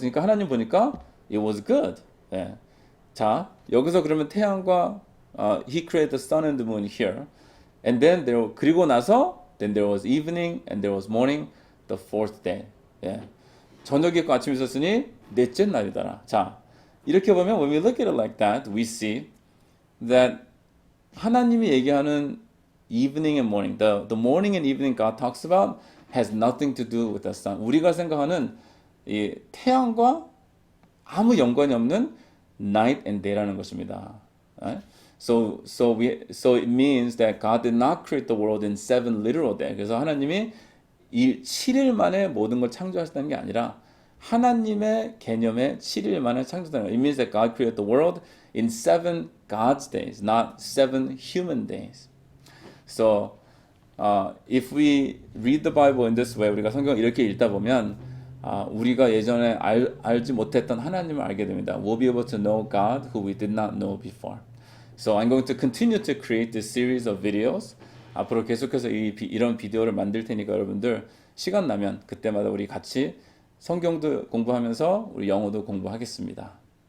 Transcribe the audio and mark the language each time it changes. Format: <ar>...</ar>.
<ko>그러니까 하나님 보니까</ko> <en>it was good.</en> <ko>자, 여기서 그러면 태양과</ko> <en>He created the sun and the moon here. And then</en> <ko>그리고 나서</ko> <en>then there was evening and there was morning, the fourth day.</en> <ko>저녁이 있고 아침이 있었으니 넷째 날이더라. 자, 이렇게 보면</ko> <en>when we look at it like that, we see that</en> <ko>하나님이 얘기하는</ko> <en>evening and morning, the morning and evening God talks about has nothing to do with the sun.</en> <ko>우리가 생각하는 이 태양과 아무 연관이 없는</ko> <en>night and day</en> <ko>라는 것입니다.</ko> <en>Right? So it means that God did not create the world in 7 literal days.</en> <ko>그래서 하나님이 7일 만에 모든 걸 창조하셨다는 게 아니라 하나님의 개념에 7일 만에 창조했다는 거예요.</ko> <en>It means that God created the world in 7 God's days, not 7 human days. So if we read the Bible in this way,</en> <ko>우리가 성경을 이렇게 읽다 보면 우리가 예전에 알지 못했던 하나님을 알게 됩니다.</ko> <en>We'll be able to know God who we did not know before. So I'm going to continue to create this series of videos.</en> <ko>앞으로 계속해서 이런 비디오를 만들 테니까 여러분들 시간 나면 그때마다 우리 같이 성경도 공부하면서 우리 영어도 공부하겠습니다.</ko>